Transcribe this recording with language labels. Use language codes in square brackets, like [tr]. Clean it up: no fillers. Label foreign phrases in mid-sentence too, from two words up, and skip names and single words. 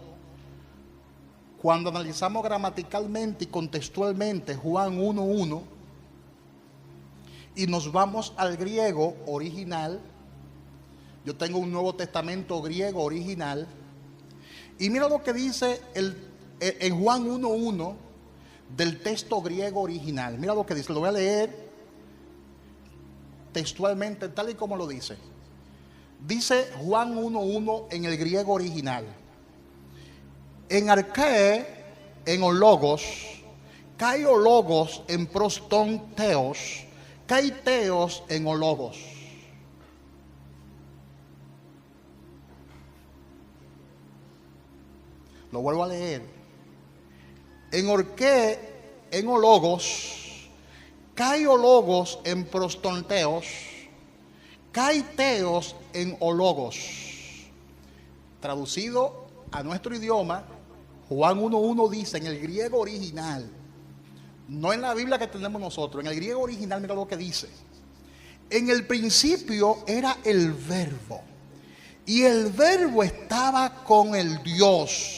[es] Cuando analizamos gramaticalmente y contextualmente Juan 1:1 y nos vamos al griego original, yo tengo un Nuevo Testamento griego original, y mira lo que dice en Juan 1:1 del texto griego original. Mira lo que dice, lo voy a leer textualmente tal y como lo dice. Dice Juan 1:1 en el griego original: [el] ἐν ἀρχῇ ἦν ὁ λόγος, καὶ ὁ λόγος ἦν πρὸς τὸν θεόν, καὶ θεὸς ἦν ὁ λόγος. [es] Lo vuelvo a leer. [el] ἐν ἀρχῇ ἦν ὁ λόγος, καὶ ὁ λόγος ἦν πρὸς τὸν θεόν, καὶ θεὸς ἦν ὁ λόγος. [es] Traducido a nuestro idioma, Juan 1:1 dice en el griego original, no en la Biblia que tenemos nosotros, en el griego original, mira lo que dice: en el principio era el verbo, y el verbo estaba con el Dios.